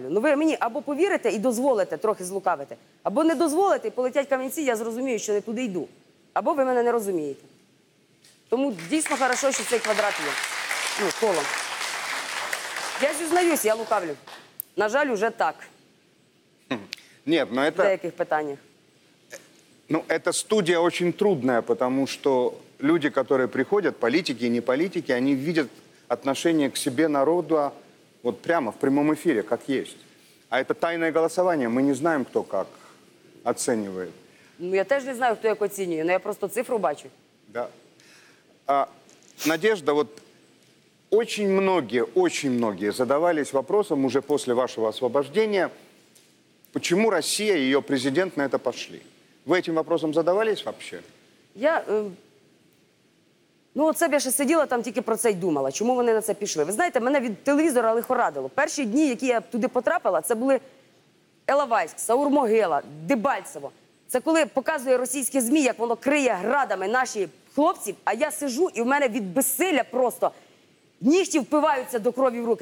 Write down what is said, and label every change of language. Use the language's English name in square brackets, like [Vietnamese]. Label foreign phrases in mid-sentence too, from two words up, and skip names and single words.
[Ukrainian] Ви мені або повірите і дозволите трохи злукавити, або не дозволите і полетять камінці, я зрозумію, що не туди йду. Або ви мене не розумієте. Тому дійсно хорошо, що цей квадрат є. Колом. Я зізнаюсь, я лукавлю. На жаль, уже так. [Russian] Нет, но [Ukrainian] В [Russian] это... [Ukrainian] деяких питаннях. [Russian] Эта студия очень трудная, потому что люди, которые приходят, политики и не политики, они видят отношение к себе народа вот прямо в прямом эфире, как есть. А это тайное голосование, мы не знаем, кто как оценивает. [Ukrainian] Я теж не знаю, хто як оцінює, але я просто цифру бачу. [Russian] Да. Надежда, вот очень многие задавались вопросом уже после вашего освобождения, почему Россия и ее президент на это пошли. Вы этим вопросом задавались вообще? [Ukrainian] Оце б я ще сиділа там, тільки про це й думала. Чому вони на це пішли? Ви знаєте, мене від телевізора лихорадило. Перші дні, які я туди потрапила, це були Іловайськ, Саур-Могила, Дебальцево. Це коли показує російське ЗМІ, як воно криє градами наші хлопців, а я сижу і в мене від безсилля просто нігті впиваються до крові в руки.